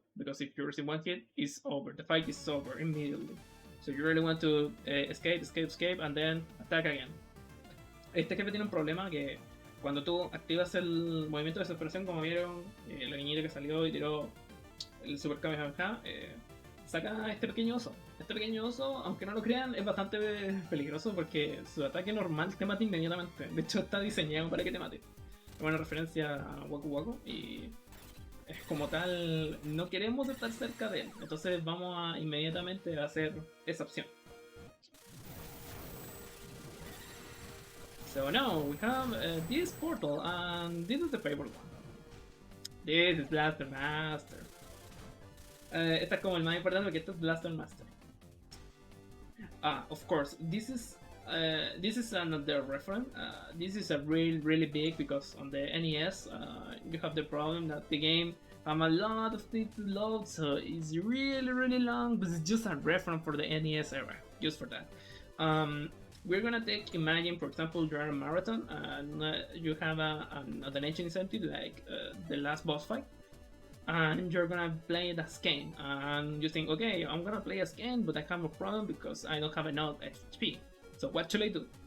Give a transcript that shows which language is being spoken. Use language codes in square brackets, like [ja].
[en] Because if you receive one hit, it's over. The fight is over immediately. So you really want to escape, and then attack again. [es] Este jefe tiene un problema que cuando tú activas el movimiento de desesperación, como vieron, la niñita que salió y tiró el Super Kamehameha, saca a este pequeño oso. Este pequeño oso, aunque no lo crean, es bastante peligroso porque su ataque normal te mata inmediatamente. De hecho, está diseñado para que te mate. Es una referencia a Waku Waku y como tal no queremos estar cerca de él, entonces vamos a inmediatamente hacer esa opción. [en] So now we have this portal, and this is the favorite one. This is Blaster Master. [es] Esta es como el más importante porque esto es Blaster Master. [en] Of course, this is another reference. This is a really big because on the NES you have the problem that the game have a lot of things to load, so it's really long. But it's just a reference for the NES era, just for that. We're gonna imagine, for example, you're a marathon and you have an donation incentive like the last boss fight, and you're gonna play it as Kane, and you think, okay, I'm gonna play as Kane, but I have a problem because I don't have enough HP. So what should I do?